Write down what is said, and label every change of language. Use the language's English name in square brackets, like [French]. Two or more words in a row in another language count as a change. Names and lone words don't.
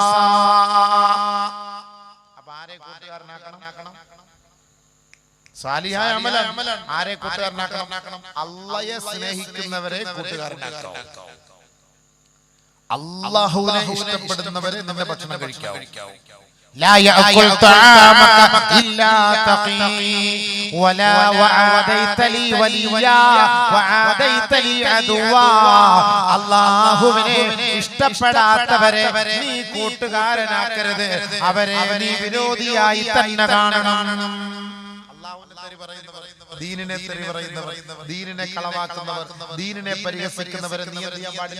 [Malayalam] അപ്പോൾ ആരെ കൂട്ടുകാരനാക്കണം? സാലിഹായ അമലാണ്. ആരെ കൂട്ടുകാരനാക്കണം? അല്ലാഹയെ സ്നേഹിക്കുന്നവരെ കൂട്ടുകാരനാക്കണം. അല്ലാഹുവിനെ ഇഷ്ടപ്പെടുന്നവരെ നിന്റെ ഭക്ഷണം കഴിക്കാവൂ. [Arabic] لا يأكل طعامك إلا تقي ولا وعاديت لي وليا وعاديت لي عدوا. [Malayalam] അല്ലാഹുവിനെ ഇഷ്ടപ്പെടാത്തവരെ നീ കൂട്ടുകാരനാക്കരുത്, അവരെ നീ വിരോധിയായി തന്നെ കാണണം. ദീനിനെ തെറി പറയുന്നവർ, ദീനിനെ കളവാക്കുന്നവർ, ദീനിനെ പരിഹസിക്കുന്നവരെ നീ എന്ത് ചെയ്യാൻ പാടില്ല?